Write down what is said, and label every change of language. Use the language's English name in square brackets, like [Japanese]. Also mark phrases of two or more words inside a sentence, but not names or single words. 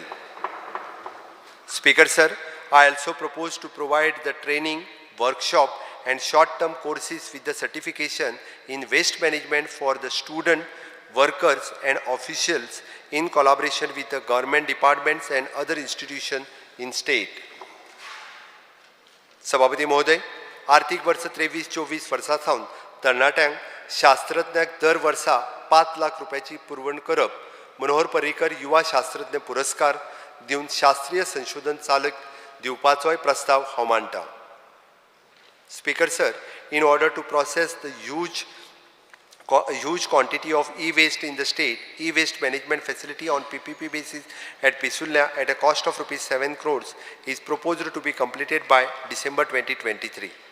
[English] Speaker, sir, I also propose to provide the training, workshop and short-term courses with the certification in waste management for the student, workers and officials in collaboration with the government departments and other institutions in state. [Konkani] सभापती महोदय, आर्थिक वर्ष 23-24 वर्सासावन तरणाट्यांक शास्त्रज्ञाक दर वर्सा 5 लाख रुपयाची पुरवण करप, मनोहर पर्रीकर युवा शास्त्रज्ञ पुरस्कार दिवन शास्त्रीय संशोधन चालक दिवपाचोय प्रस्ताव हांव मांडटा. [English] Speaker, sir, in order to process the huge quantity of e-waste in the state, e-waste management facility on PPP basis at Pisulya at a cost of rupees 7 crores is proposed to be completed by December 2023.